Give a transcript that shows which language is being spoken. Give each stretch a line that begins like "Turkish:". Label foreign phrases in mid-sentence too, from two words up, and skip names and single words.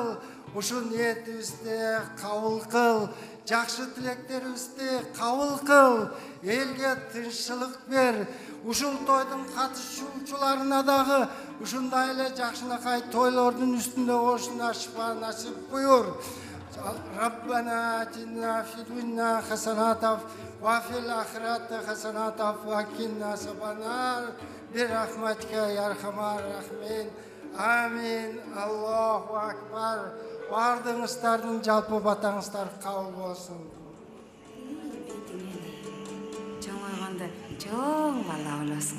Kyrgyz: Ушул ниетибизди кабыл кыл. Жакшы тилектерибизди кабыл кыл. Элге тынччылык бер. Ушул тойдун катышуучуларына дагы ушундай эле жакшынакай тойлордун үстүндө болушуна шифа насип буюр.
Arabic: ربنا آتنا في الدنيا حسنة وفي الآخرة حسنة وقنا عذاب النار برحمتك يا أرحم الراحمين. آمين. الله أكبر.
Kyrgyz: Бардыңыздардын жалпы батаңыздар кабыл болсун. Чоң ойгондо чоң бала болосуң.